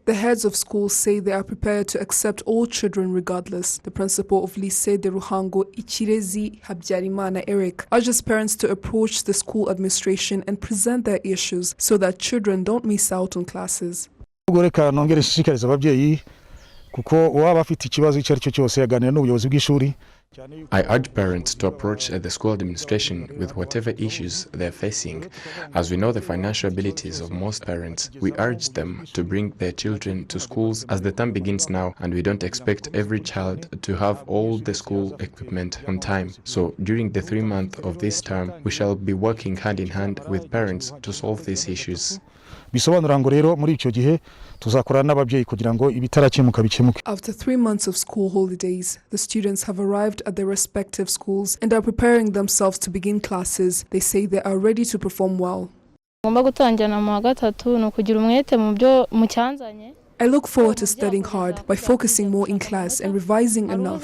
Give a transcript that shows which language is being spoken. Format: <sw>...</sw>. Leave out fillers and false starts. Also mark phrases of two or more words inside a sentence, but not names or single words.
<en>The heads of schools say they are prepared to accept all children regardless. The principal of Lycée de Ruhango, Ichirezi Habyarimana Eric, urges parents to approach the school administration and present their issues so that children don't miss out on classes.</en> <rw>Reka nongere nshishikariza ababyeyi kuko uwaba afite ikibazo icyo ari cyo cyose yaganira n'ubuyobozi bw'ishuri.</rw> <en>I urge parents to approach the school administration with whatever issues they're facing. As we know the financial abilities of most parents, we urge them to bring their children to schools as the term begins now, and we don't expect every child to have all the school equipment on time. So during the 3 months of this term, we shall be working hand in hand with parents to solve these issues.</en> <rw>Bisobanura ngo rero muri icyo gihe tuzakorana n'ababyeyi kugira ngo ibitarakemuka bikemuke.</rw> <en>After 3 months of school holidays, the students have arrived at their respective schools and are preparing themselves to begin classes. They say they are ready to perform well. I look forward to studying hard by focusing more in class and revising enough.</en>